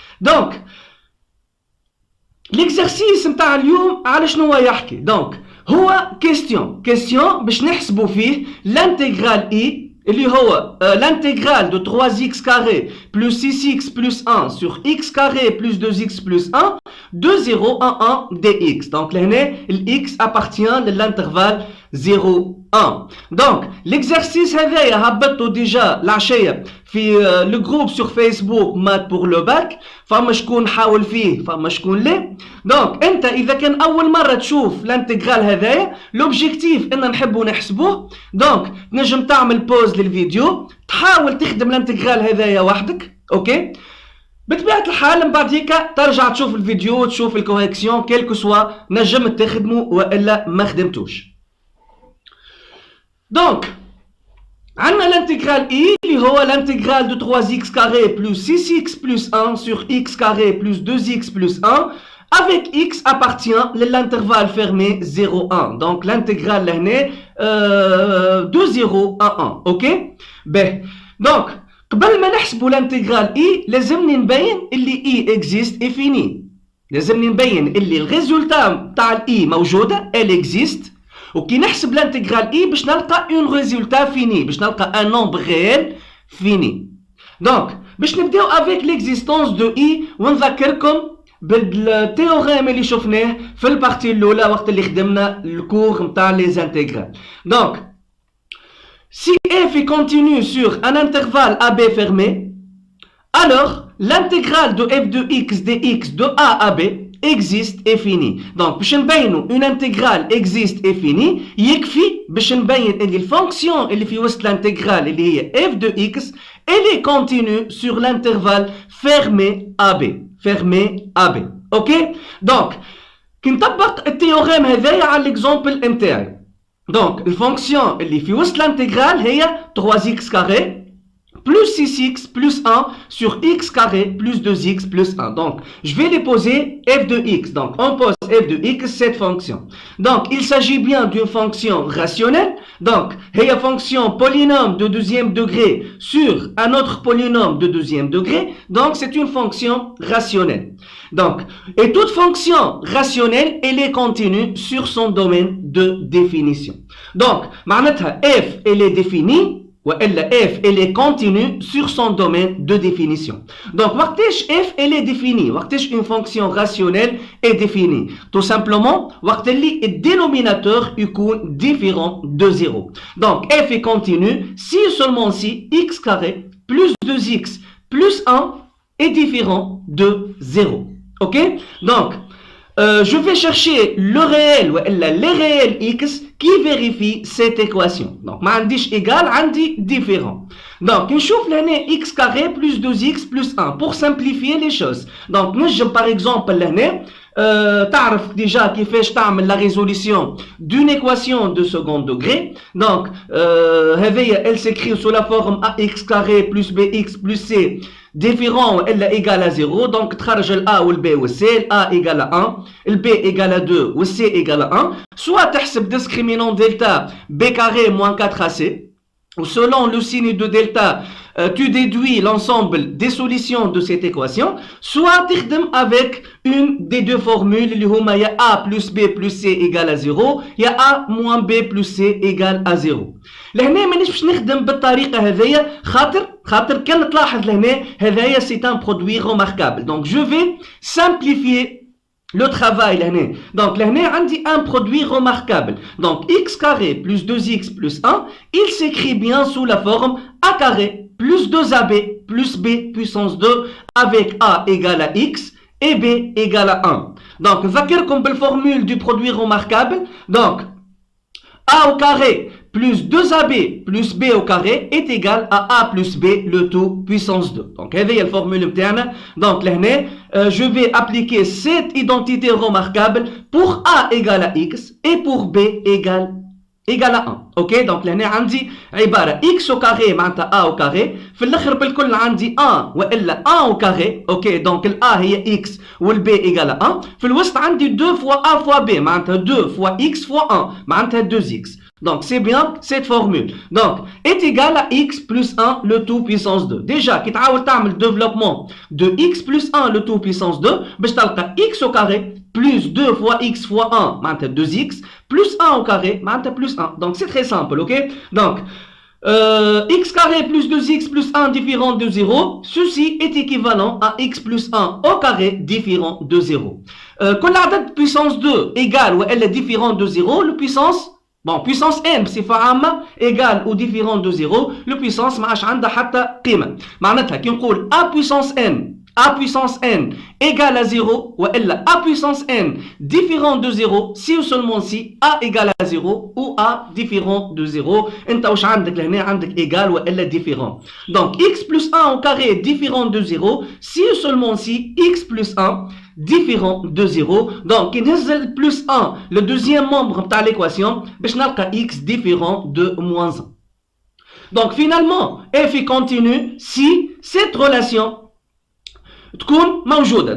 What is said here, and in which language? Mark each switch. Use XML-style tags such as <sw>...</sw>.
<ar>دونك ليكزرسيس نتاع اليوم على شنو يحكي؟ دونك هو كيستيون باش نحسبوا فيه لانتيغرال اي اللي هو</ar> <fr>l'intégrale de 3x carré plus 6x plus 1 sur x carré plus 2x plus 1 de 0 à 1 dx. Donc</fr> <ar>لهنا</ar> <fr>x appartient l'intervalle 0 1.</fr> <ar>Donc</ar> <fr>l'exercice</fr> <ar>هذايا هبطته ديجا العشية في لو جروب سور فيسبوك مات بور لو باك. فما شكون حاول فيه، فما شكون لا. دونك انت اذا كان اول مره تشوف الانتجرال هذايا، لوبجيكتيف ان نحبوا نحسبوه. دونك تنجم تعمل بوز للفيديو، تحاول تخدم الانتجرال هذايا وحدك، اوكي. بطبيعه الحال من بعد هيك ترجع تشوف الفيديو وتشوف الكوريكسيون كيلكو سوا نجم تخدموا والا ما خدمتوش. دونك عندنا</ar> <fr>l'intégral i</fr> <ar>اللي هو</ar> <fr>l'intégral de 3x carré plus 6x plus 1 sur x carré plus 2x plus 1 avec x appartient l'intervalle fermé 0 1. Donc l'intégrale</fr> <ar>لهنا</ar> <fr>de 0 à 1. ok.</fr> <ar>به دونك قبل ما نحسبوا l'intégral i لازمني نبين اللي</ar> <fr>i existe et fini.</fr> <ar>لازمني نبين اللي الريزولتا تاع الاي موجوده</ar> <fr>elle existe.</fr> <ar>وكي نحسب الانتجرال اي باش نلقى اون ريزولتا فيني، باش نلقى ان نومبر ريال فيني. دونك باش نبداو افيك ليكزيستونس دو اي، ونذكركم بالتيوريم اللي شفناه في البارتي الاولى وقت اللي خدمنا الكور نتاع لي زانتيغرال.</ar> <fr>دونك si f est continu sur un intervalle AB fermé, alors l'intégrale de f de x dx de a à b existe et fini. Donc</fr> <ar>باش نبينوا</ar> <fr>une intégrale existe et fini</fr> <ar>يكفي باش نبين ان الفونكسيون اللي في وسط الانتجرال اللي هي</ar> <fr>f de x elle est continue sur l'intervalle fermé AB. اوكي.</fr> <ar>دونك كي نطبق التيوريم هذايا على الاكزامبل نتاعي، دونك الفونكسيون اللي في وسط الانتجرال هي</ar> <fr>3x carré plus 6x plus 1 sur x carré plus 2x plus 1. Donc, je vais les poser f de x. Donc, on pose f de x, cette fonction. Donc, il s'agit bien d'une fonction rationnelle. Donc, il y a fonction polynôme de deuxième degré sur un autre polynôme de deuxième degré. Donc, c'est une fonction rationnelle. Donc, et toute fonction rationnelle, elle est continue sur son domaine de définition. Donc,</fr> <ar>معناتها</ar> <fr>f, elle est définie. وإلا f elle est continue sur son domaine de définition. Donc</fr> <ar>وقتاش</ar> <fr>f elle est définie, وقتاش une fonction rationnelle est définie, tout simplement</fr> <ar>وقت اللي</ar> <fr>الدénominateur</fr> <ar>يكون</ar> <fr>différent de 0. Donc f est continue si seulement si x carré plus 2x plus 1 est différent de 0. Ok? Donc je vais chercher le réel ou les réels x qui vérifie cette équation. Donc,</fr> <ar>ما عنديش</ar> <fr>égal, عندي différent. Donc,</fr> <ar>نشوف لهنا</ar> <fr>x carré plus 2x plus 1 pour simplifier les choses. Donc, نجم par exemple لهنا</fr> <ar>تعرف</ar> <fr>déjà</fr> <ar>كيفاش تعمل</ar> <fr>la résolution d'une équation de second degré. Donc, هذه elle s'écrit sous la forme ax carré plus bx plus c différent ou égal à 0. Donc,</fr> <ar>تخرج ال</ar> <fr>a ou le b ou c, le a égale à 1, le b égale à 2 ou c égale à 1. Soit تحسب discriminant delta b carré moins 4ac, ou selon le signe de delta, tu déduis l'ensemble des solutions de cette équation, soit تخدم avec une des deux formules,</fr> <ar>اللي هما</ar> <fr>يا a plus b plus c égale à 0, يا a moins b plus c égale à 0.</fr> <ar>لهنا مانيش باش نخدم بالطريقه هذيا خاطر كان تلاحظ لهنا هذايا</ar> <fr>c'est un produit remarquable. Donc je vais simplifier le travail لهنا. Donc</fr> <ar>لهنا عندي</ar> <fr>un produit remarquable. Donc x carré plus 2x plus 1, il s'écrit bien sous la forme a carré plus 2ab plus b puissance 2 avec a égale à x et b égale à 1. Donc</fr> <ar>نذكركم</ar> <fr>بالformule du produit remarquable. Donc a au carré plus 2ab plus b au carré est égal à a plus b le tout puissance 2. Donc, هذه la formule interne. Donc, لهنا, je vais appliquer cette identité remarquable pour a égale à x et pour b égale à 1. Ok, donc لهنا عندي عبارة x au carré</fr> <ar>معناتها</ar> <fr>a au carré.</fr> <ar>في الآخر بالكل عندي 1 وإلا</ar> <fr>1 au carré. Ok, donc ال a هي x وال b égale à 1.</fr> <ar>في الوسط عندي</ar> <fr>2 fois a fois b معناتها 2 fois x fois 1 معناتها 2x. Donc, c'est bien cette formule. Donc, est égal à x plus 1 le tout puissance 2. Déjà, qui تعاود تعمل développement de x plus 1 le tout puissance 2,</fr> <ar>باش تلقى</ar> <fr>x au carré plus 2 fois x fois 1, معناتها 2x, plus 1 au carré, معناتها plus 1. Donc, c'est très simple, ok? Donc, x carré plus 2x plus 1 différent de 0, ceci est équivalent à x plus 1 au carré différent de 0. Quand la puissance 2 égale ou elle est différente de 0, le puissance puissance n</fr> <ar>بصفة عامة</ar> <fr>égale ou différent de 0, le puissance</fr> <ar>ما عادش عندها حتى قيمة. معناتها كي نقول</ar> <fr>a puissance n égale à 0 وإلا a puissance n différent de 0 si ou seulement si a égale à 0 ou a différent de 0.</fr> <ar>انت واش عندك لهنا عندك</ar> <fr>égal</fr> <ar>وإلا</ar> <fr>différent. Donc x plus 1 au carré différent de 0 si ou seulement si x plus 1 différent de 0. Donc, il y a plus 1, le deuxième membre de l'équation,</fr> <ar>باش نلقى</ar> <fr>x différent de moins 1. Donc, finalement, f est continue si cette relation</fr> <ar>تكون موجودة.</ar>